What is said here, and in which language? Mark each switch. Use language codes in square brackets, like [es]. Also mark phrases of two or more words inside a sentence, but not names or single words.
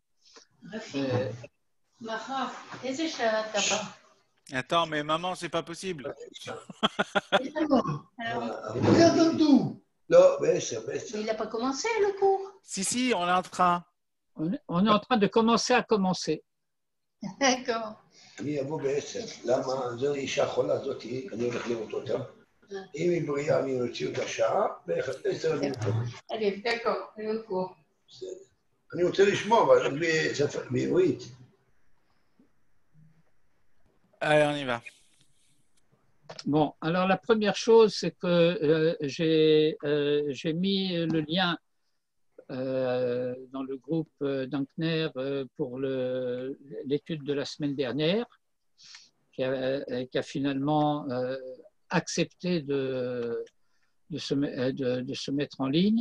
[fr] Attends, mais maman, c'est pas possible. Regarde dans tout. Non, mais il n'a pas commencé le cours. Si, on est en train. On est en train de commencer à commencer. D'accord. [he] אני אבוא ב10. למה? זו אישה חולה הזאת, אני הולך לראות אותה. אם היא בריאה, אני אוציא אותה שעה, ב10 אני מקום. [fr] Allez, d'accord, le cours. [he] אני רוצה לשמוע, אבל בעברית. [fr] Allez, on y va. Bon, alors la première chose, c'est que j'ai mis le lien dans le groupe d'Ankner pour l'étude de la semaine dernière, qui a finalement accepté de se mettre en ligne.